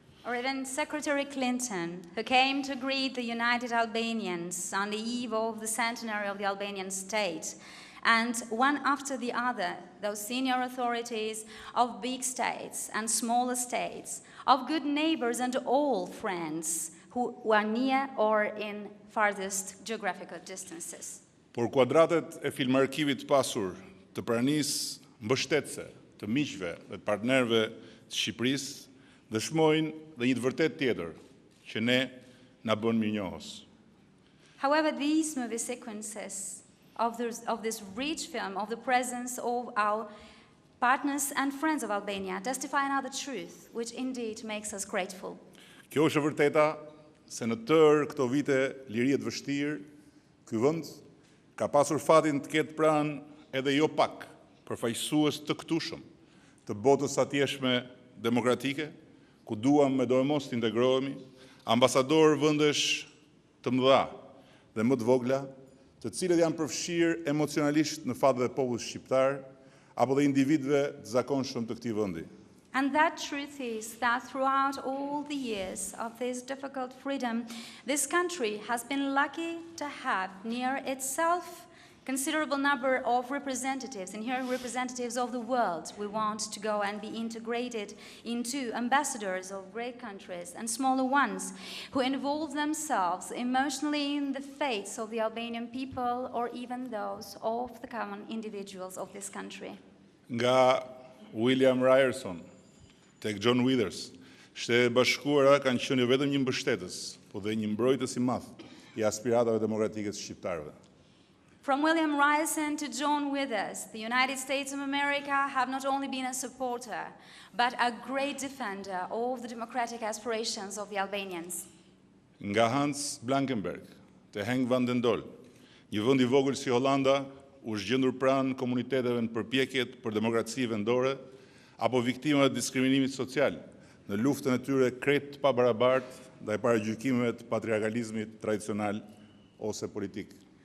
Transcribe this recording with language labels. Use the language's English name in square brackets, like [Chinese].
[English] Or even Secretary Clinton, who came to greet the United Albanians on the eve of the centenary of the Albanian state, and one after the other, those senior authorities of big states and smaller states, of good neighbors and old friends who are near or in farthest geographical distances. [Albanian] Por kuadratet e filmarkivit të pasur të pranisë mbështetëse të miqve dhe të partnerëve të Shqipërisë dëshmojnë dhe një të vërtet tjetër që ne na bën mirënjohës. [English] However, these movie sequences of this rich film of the presence of our partners and friends of Albania testify another truth, which indeed makes us grateful. [Albanian] Kjo është e vërteta se në tërë këto vite lirie të vështirë, ky vend ka pasur fatin të ketë pranë edhe jo pak përfaqësues të këtushëm të botës atjeshme demokratike, ku duam me dorëmos të integrohemi, ambasador vendesh të mëdha dhe më të vogla, të cilët janë përfshirë emocionalisht në fatë dhe popullit shqiptar, apo dhe individëve të zakonshëm të këtij vendi. [English] And that truth is that throughout all the years of this difficult freedom, this country has been lucky to have near itself considerable number of representatives, and here representatives of the world. We want to go and be integrated into ambassadors of great countries and smaller ones who involve themselves emotionally in the fates of the Albanian people or even those of the common individuals of this country. [Albanian] Nga William Ryerson, tek John Withers, Shtetet e Bashkuara kanë qenë jo vetëm një mbështetës, por dhe një mbrojtës i madh I aspiratave demokratike të shqiptarëve. [English] From William Ryerson to John Withers, the United States of America have not only been a supporter, but a great defender of the democratic aspirations of the Albanians. [Albanian] Nga Hans Blankenberg, te Henk van den Dol, një vend I vogël si Hollanda u zgjendur pranë komuniteteve në përpjekjet për demokraci vendore apo viktima të diskriminimit social në luftën e tyre krejt pa barabartë ndaj paragjykimeve të patriarkalizmit tradicional ose politik.